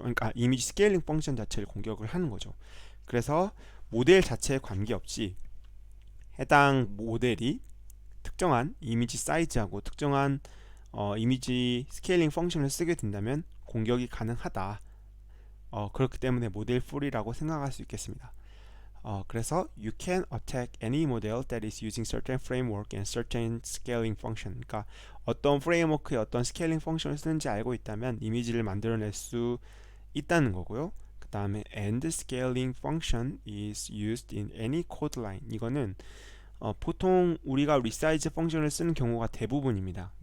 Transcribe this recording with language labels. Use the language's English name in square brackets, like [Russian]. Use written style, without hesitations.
[Korean] 그러니까 이미지 스케일링 펑션 자체를 공격을 하는 거죠. 그래서 모델 자체에 관계없이 해당 모델이 특정한 이미지 사이즈하고 특정한 이미지 스케일링 펑션을 쓰게 된다면 공격이 가능하다. 그렇기 때문에 모델 풀이라고 생각할 수 있겠습니다. [English] 그래서 you can attack any model that is using certain framework and certain scaling function. [Korean] 그러니까 어떤 프레임워크에 어떤 스케일링 펑션을 쓰는지 알고 있다면 이미지를 만들어낼 수 있다는 거고요. 그 다음에 [English] and scaling function is used in any code line. [Korean] 이거는 보통 우리가 resize 펑션을 쓰는 경우가 대부분입니다.